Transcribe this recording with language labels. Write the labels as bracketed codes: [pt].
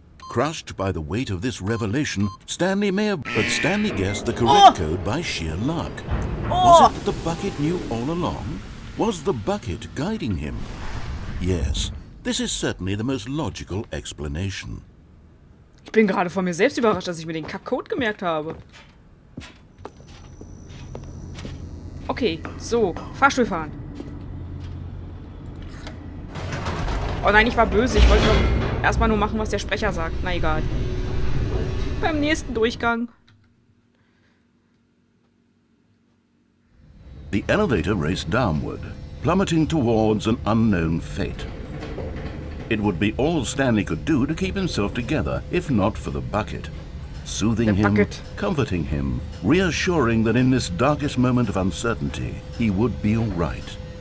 [en] Crushed by the weight of this revelation, Stanley guessed the correct code by sheer luck. Was it that the bucket knew all along? Was the bucket guiding him? Yes, this is certainly the most logical explanation. [de] Ich bin gerade von mir selbst überrascht, dass ich mir den Kackcode gemerkt habe. Okay, so, Fahrstuhl fahren. Oh nein, ich war böse. Ich wollte erstmal nur machen, was der Sprecher sagt. Na egal. Beim nächsten Durchgang. [en] The elevator raced downward, plummeting towards an unknown fate. It would be all Stanley could do to keep himself together, if not for the bucket. Soothing him, comforting him, reassuring that in this darkest moment of uncertainty, he would be all right.